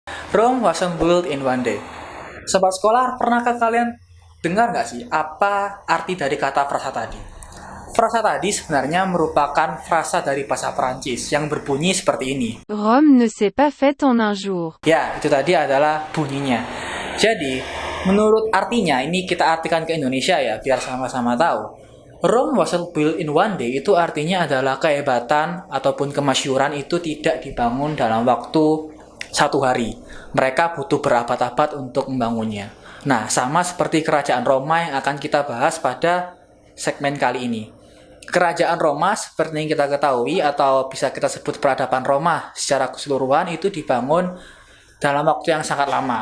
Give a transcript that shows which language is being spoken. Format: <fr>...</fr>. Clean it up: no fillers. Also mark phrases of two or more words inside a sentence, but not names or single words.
<en>Rome wasn't built in one day.</en> <id>Sobat sekolah, pernahkah kalian dengar nggak sih apa arti dari kata frasa tadi? Frasa tadi sebenarnya merupakan frasa dari bahasa Perancis yang berbunyi seperti ini.</id> <fr>Rome ne s'est pas faite en un jour.</fr> <id>Ya, itu tadi adalah bunyinya. Jadi, menurut artinya, ini kita artikan ke Indonesia ya, biar sama-sama tahu.</id> <en>Rome wasn't built in one day</en> <id>itu artinya adalah kehebatan ataupun kemasyhuran itu tidak dibangun dalam waktu satu hari. Mereka butuh berabad-abad untuk membangunnya. Nah, sama seperti kerajaan Roma yang akan kita bahas pada segmen kali ini. Kerajaan Roma seperti yang kita ketahui atau bisa kita sebut peradaban Roma secara keseluruhan itu dibangun dalam waktu yang sangat lama.</id>